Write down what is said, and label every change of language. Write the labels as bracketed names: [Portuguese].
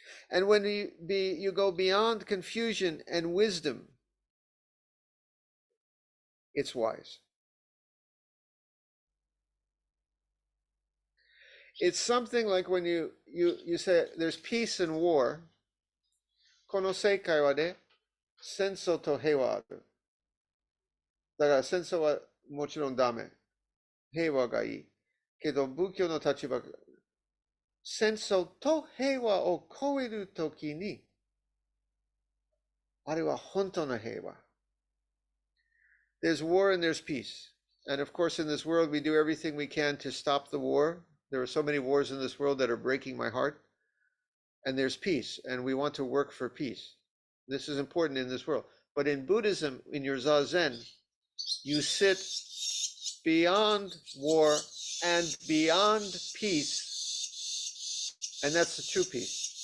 [English] And when you go beyond confusion and wisdom, it's wise. It's something like when you say there's peace and war. [Japanese] この世界はね、戦争と平和ある。だから戦争はもちろんダメ。平和がいい。けど仏教の立場、戦争と平和を超えるときに、あれは本当の平和。 [English] There's war and there's peace. And of course, in this world, we do everything we can to stop the war. There are so many wars in this world that are breaking my heart. And there's peace, and we want to work for peace. This is important in this world. But in Buddhism, in your Zazen, you sit beyond war and beyond peace, and that's the true peace.